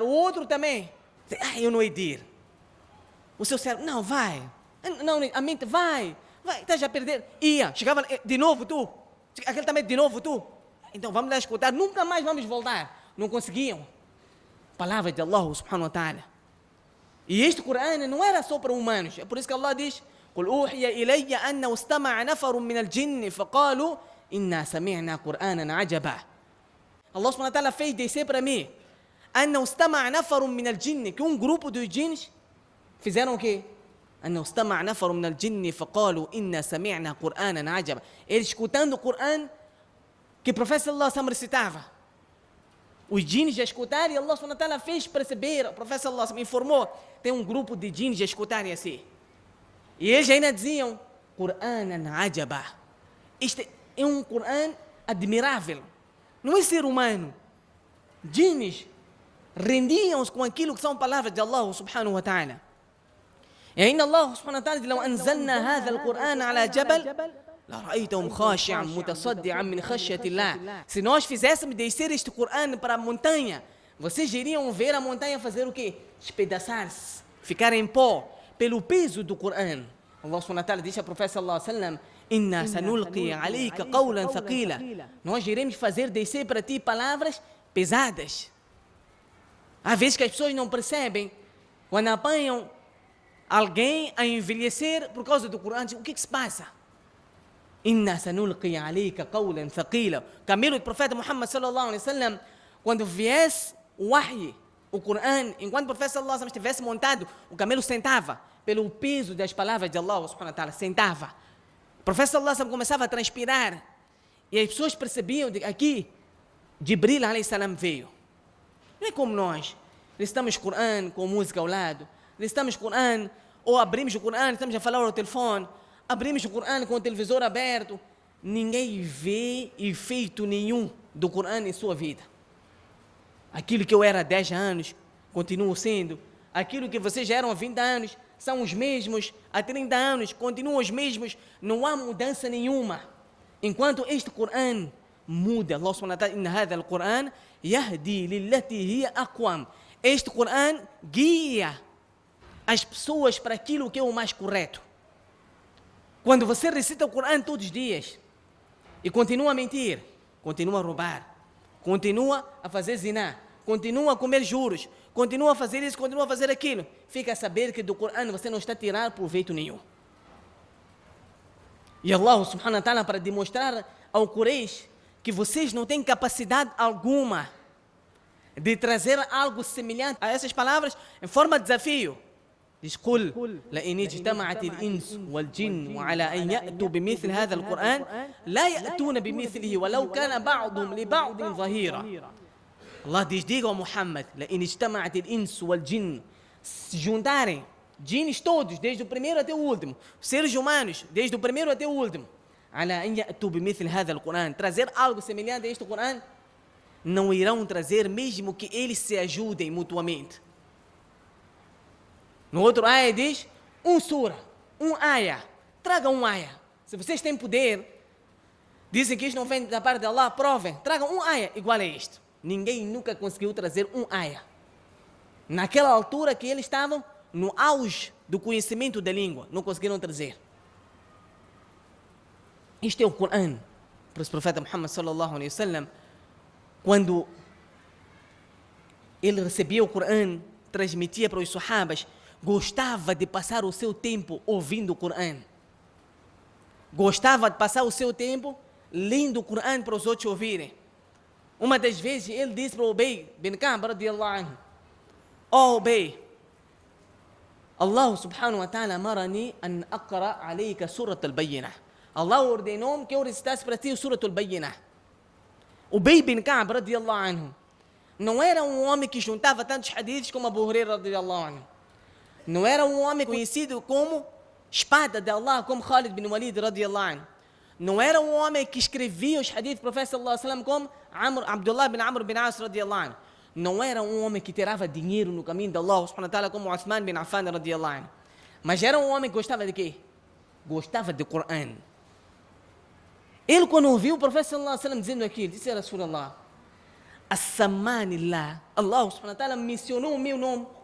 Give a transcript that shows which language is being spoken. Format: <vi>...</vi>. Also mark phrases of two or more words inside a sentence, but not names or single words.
<pt>O outro também. Eu não hei de ir. O seu cérebro, não, vai. Não, a mente, vai. Vai, estás a perder. Ia, chegava, de novo tu. Aquele também, de novo tu. Então vamos lá escutar, nunca mais vamos voltar. Não conseguiam. Palavra de</pt> <ar>الله سبحانه وتعالى.</ar> <pt>E este Corão não era só para humanos. É por isso que Allah diz:</pt> <ar>قل أوحي إلي أنه استمع نفر من الجن فقالوا إنا سمعنا قرآنا عجبا. الله سبحانه وتعالى</ar> <pt>fez descer para mim</pt> <ar>أنه استمع نفر من الجن,</ar> <pt>que grupo dos jins fizeram o quê?</pt> <ar>أنه استمع نفر من الجن فقالوا إنا سمعنا قرآنا عجبا.</ar> <pt>Eles escutando o Corão que o profeta</pt> <ar>صلى الله عليه وسلم</ar> <pt>recitava. Os jins já escutaram e</pt> <ar>الله سبحانه وتعالى</ar> <pt>fez perceber, o profeta</pt> <ar>صلى الله عليه وسلم</ar> <pt>informou, tem grupo de jins já escutarem assim. E eles ainda diziam,</pt> <ar>قرآنا عجبا.</ar> <pt>Este é Qur'an admirável. Não é ser humano. Jins rendiam-se com aquilo que são palavras de</pt> <ar>الله سبحانه وتعالى.</ar> <pt>E ainda</pt> <ar>الله سبحانه وتعالى diz, لو أنزلنا هذا القرآن على جبل لرأيتهم خاشعا متصدعا من خشية الله.</ar> <pt>Se nós fizéssemos descer este Qur'an para a montanha, vocês iriam ver a montanha fazer o quê? Espedaçar-se, ficar em pó, pelo peso do Corão.</pt> <ar>الله سبحانه وتعالى</ar> <pt>disse ao profeta</pt> <ar>صلى الله عليه وسلم: إنا سنلقي عليك قولا ثقيلا.</ar> <pt>Nós iremos fazer descer para ti palavras pesadas. Há vezes que as pessoas não percebem, quando apanham alguém a envelhecer por causa do Corão, dizem, o que se passa?</pt> <ar>إنا سنلقي عليك قولا ثقيلا.</ar> <pt>Camilo do profeta Muhammad</pt> <ar>صلى الله عليه وسلم,</ar> <pt>quando viesse o wahy, o Corão, enquanto o profeta</pt> <ar>صلى الله عليه وسلم</ar> <pt>estivesse montado, o camelo sentava, pelo peso das palavras de</pt> <ar>الله سبحانه وتعالى,</ar> <pt>sentava. O profeta</pt> <ar>صلى الله عليه وسلم</ar> <pt>começava a transpirar, e as pessoas percebiam que aqui,</pt> <ar>جبريل عليه السلام veio.</ar> <pt>Não é como nós, recitamos o Corão com música ao lado, recitamos o Corão, ou abrimos o Corão, estamos a falar ao telefone, abrimos o Corão com o televisor aberto, ninguém vê efeito nenhum do Corão em sua vida. Aquilo que eu era há 10 anos, continuo sendo. Aquilo que vocês já eram há 20 anos, são os mesmos. Há 30 anos, continuam os mesmos. Não há mudança nenhuma. Enquanto este Corão muda.</pt> <ar>الله سبحانه وتعالى، إن هذا القرآن يهدي للتي هي أقوم.</ar> <pt>Este Corão guia as pessoas para aquilo que é o mais correto. Quando você recita o Corão todos os dias e continua a mentir, continua a roubar, continua a fazer ziná, continua a comer juros, continua a fazer isso, continua a fazer aquilo, fica a saber que do Corão você não está a tirar proveito nenhum. E</pt> <ar>الله سبحانه وتعالى,</ar> <pt>para demonstrar ao Quraysh que vocês não têm capacidade alguma de trazer algo semelhante a essas palavras em forma de desafio, diz:</pt> <ar>قل لئن اجتمعت الإنس والجن على أن يأتوا بمثل هذا القرآن لا يأتون بمثله ولو كان بعضهم لبعض ظهيرا.</ar> <pt>Allah diz: diga ao Muhammad, لئن اجتمعت الإنس والجن, se juntarem jins todos, desde o primeiro até o último, seres humanos, desde o primeiro até o último,</pt> <ar>على أن يأتوا بمثل هذا القرآن,</ar> <pt>trazer algo semelhante a este Corão, não irão trazer, mesmo que eles se ajudem mutuamente. No outro ayah diz, sura, ayah, traga ayah. Se vocês têm poder, dizem que isto não vem da parte de Allah, provem, tragam ayah igual a este. Ninguém nunca conseguiu trazer ayah. Naquela altura que eles estavam no auge do conhecimento da língua, não conseguiram trazer. Isto é o Corão. Para o profeta Muhammad</pt> <ar>صلى الله عليه وسلم,</ar> <pt>quando ele recebia o Corão, transmitia para os sahabas, gostava de passar o seu tempo ouvindo o Corão. Gostava de passar o seu tempo lendo o Corão para os outros ouvirem. Uma das vezes ele disse para</pt> <ar>أبي بن كعب رضي الله عنه: أبي، الله سبحانه وتعالى أمرني أن أقرأ عليك سورة البينة.</ar> <pt>Allah ordenou-me que eu recitasse para ti o surat al-Bayyinah. Ubay bin Ka'b</pt> <ar>رضي الله عنه</ar> <pt>não era um homem que juntava tantos hadiths como Abu Hurairah</pt> <ar>رضي الله عنه.</ar> <pt>Não era um homem conhecido como espada de Allah, como Khalid bin Walid</pt> <ar>رضي الله عنه.</ar> <pt>Não era um homem que escrevia os hadiths do profeta</pt> <ar>صلى الله عليه وسلم</ar> <pt>como Abdullah bin Amr bin As</pt> <ar>رضي الله عنه.</ar> <pt>Não era um homem que tirava dinheiro no caminho de</pt> <ar>الله سبحانه وتعالى</ar> <pt>como Uthman bin Affan</pt> <ar>رضي الله عنه.</ar> <pt>Mas era um homem que gostava de quê? Gostava de Corão. Ele, quando ouviu o profeta</pt> <ar>صلى الله عليه وسلم</ar> <pt>dizendo aquilo, disse:</pt> <ar>رسول الله، أسماني الله، الله سبحانه وتعالى</ar> <pt>mencionou o meu nome.</pt>